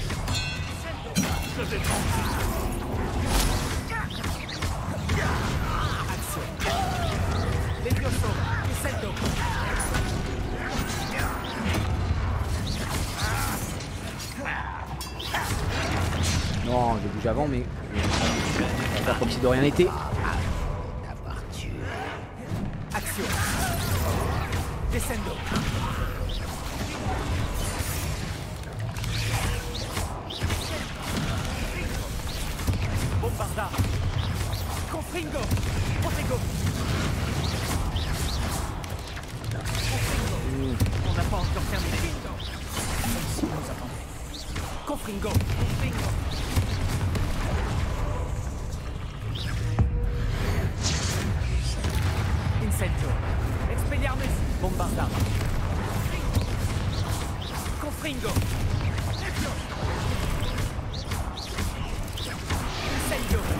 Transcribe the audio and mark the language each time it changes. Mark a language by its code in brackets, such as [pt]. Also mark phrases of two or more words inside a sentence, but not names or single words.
[fr] Action. Levioso. Incendio. Non, j'ai bougé avant, mais. On va faire comme si de rien n'était. Action. Descendo. Bombarda. Confringo. Protego. Confringo. On n'a pas encore terminé. Si vous nous attendez. Confringo. Confringo. Incendio. Expelliarmus. Bombarda. Confringo. Incendio.